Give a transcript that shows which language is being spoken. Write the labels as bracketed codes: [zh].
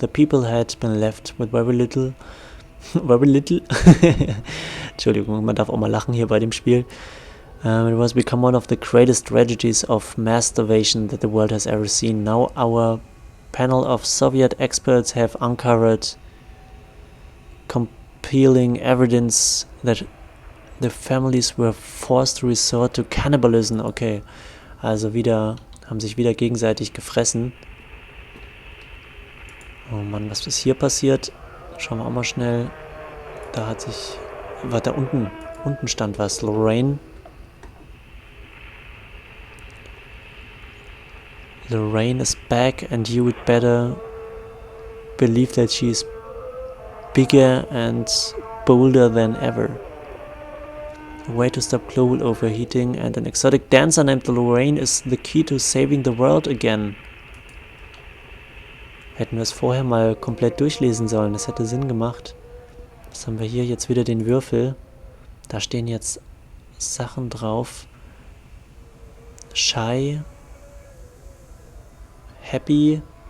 [en] The people had been left with very little. [de] Entschuldigung, man darf auch mal lachen hier bei dem Spiel. [en] It was become one of the greatest tragedies of mass starvation that the world has ever seen. Now our panel of Soviet experts have uncovered compelling evidence that the families were forced to resort to cannibalism. [de] Okay, also haben sich wieder gegenseitig gefressen. Oh Mann, was ist hier passiert? Schauen wir auch mal schnell. Da hat sich... Da unten stand was. [en] Lorraine is back, and you would better believe that she is bigger and bolder than ever. A way to stop global overheating, and an exotic dancer named Lorraine is the key to saving the world again. [de] Hätten wir es vorher mal komplett durchlesen sollen, das hätte Sinn gemacht. Was haben wir hier? Jetzt wieder den Würfel. Da stehen jetzt Sachen drauf. [en] Shy. Happy.